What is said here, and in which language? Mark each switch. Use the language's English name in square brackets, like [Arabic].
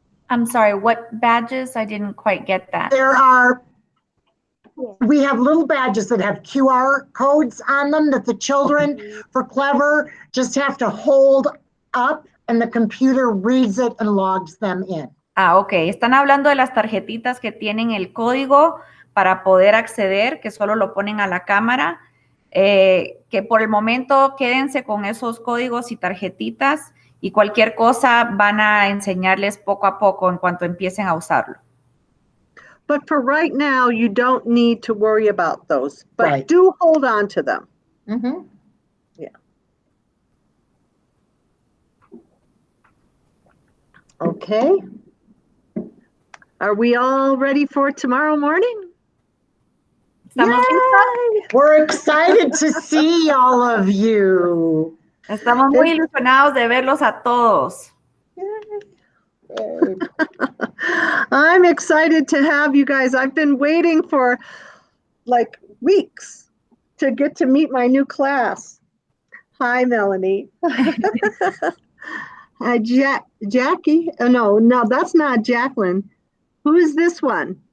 [English] I'm sorry, what badges? I didn't quite get that. We have little badges that have QR codes on them that the children for Clever just have to hold up and the computer reads it and logs them in. Ok. [Spanish] Están hablando de las tarjetitas que tienen el código para poder acceder, que solo lo ponen a la cámara, que por el momento quédense con esos códigos y tarjetitas y cualquier cosa van a enseñarles poco a poco en cuanto empiecen a usarlo. [English] But for right now, you don't need to worry about those, but Right. do hold on to them. Mm-hmm. Yeah. Okay. Are we all ready for tomorrow morning? [Spanish] ¿Estamos listos? [English] We're excited to see all of you. [Spanish] Estamos muy ilusionados de verlos a todos. [English] I'm excited to have you guys. I've been waiting for like weeks to get to meet my new class. Hi, Melanie. Hi, Jackie. Oh, no, that's not Jacqueline. Who is this one?